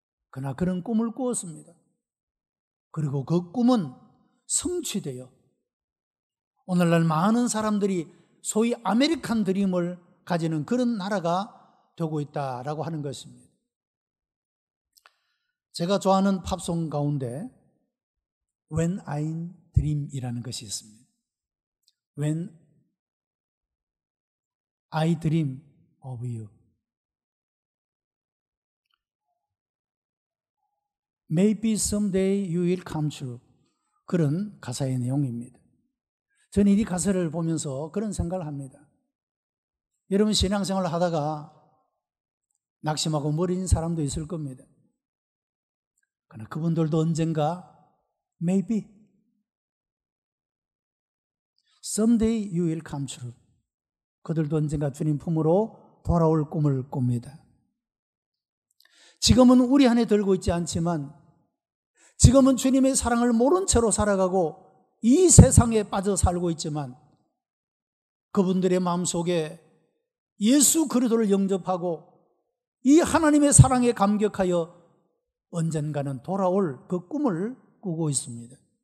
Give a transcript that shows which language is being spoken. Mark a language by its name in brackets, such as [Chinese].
[Korean] 그러나 그런 꿈을 꾸었습니다. 그리고 그 꿈은 성취되어 오늘날 많은 사람들이 소위 아메리칸 드림을 가지는 그런 나라가 되고 있다라고 하는 것입니다. 제가 좋아하는 팝송 가운데 When I Dream이라는 것이 있습니다. [English] When I Dream of You, Maybe someday you will come true. [Korean] 그런 가사의 내용입니다. 저는 이 가사를 보면서 그런 생각을 합니다. 여러분, 신앙생활을 하다가 낙심하고 머린 사람도 있을 겁니다. 그러나 그분들도 언젠가 [English] maybe someday you will come true. [Korean] 그들도 언젠가 주님 품으로 돌아올 꿈을 꿉니다. 지금은 우리 안에 들고 있지 않지만 지금은 주님의 사랑을 모른 채로 살아가고 이 세상에 빠져 살고 있지만 그분들의 마음속에 예수 그리스도를 영접하고 이 하나님의 사랑에 감격하여 언젠가는 돌아올 그 꿈을 꾸고 있습니다.